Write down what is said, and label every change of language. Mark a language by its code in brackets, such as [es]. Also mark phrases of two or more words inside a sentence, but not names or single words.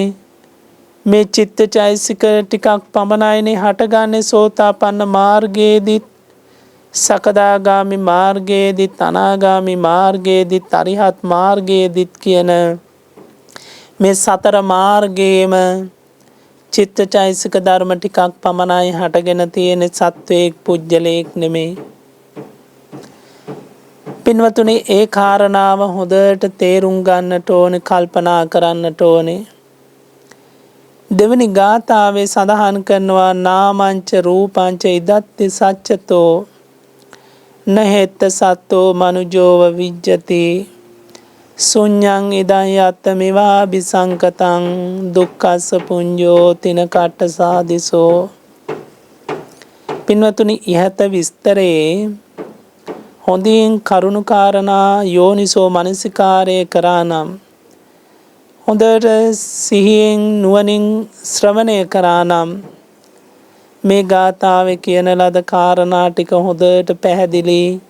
[si] මේ චිත්තචෛතසික ටිකක් පමණයිනේ හටගන්නේ සෝතාපන්න මාර්ගයේදීත්, සකදාගාමි මාර්ගයේදීත්, අනාගාමි හරිහත් මාර්ගයේදීත් කියන මේ සතර මාර්ගයේම චිත්තචෛතසික ධර්ම ටිකක් පමණයි හටගෙන තියෙන. සත්වයක් පුජ්‍යලයක් නෙමෙයි. පින්වතුනි ඒ කාරණාව හොඳට තේරුම් ගන්නට ඕනේ, කල්පනා කරන්නට ඕනේ. දෙවනි ගාථාවේ සඳහන් කරනවා [pi] නාමංච රූපංච ඉදත්ති සච්චතෝ නහෙත්ත සත්තෝ මනුජෝව විජ්ජති ශුඤ්ඤං ඉදං යත්ත මිවා බිසංකතං දුක්ඛස්ස පුඤ්ජෝ තින කට්ට සාදිසෝ. [si] පින්වතුනි ඉහත විස්තරේ හොඳින් කරුණු කාරණා යෝනිසෝ මනසිකාරය කරා නම්, හොඳට සිහියෙන් නුවණින් ශ්‍රවණය කරා නම් මේ ගාථාවේ කියන ලද කාරණා ටික හොඳට පැහැදිලි.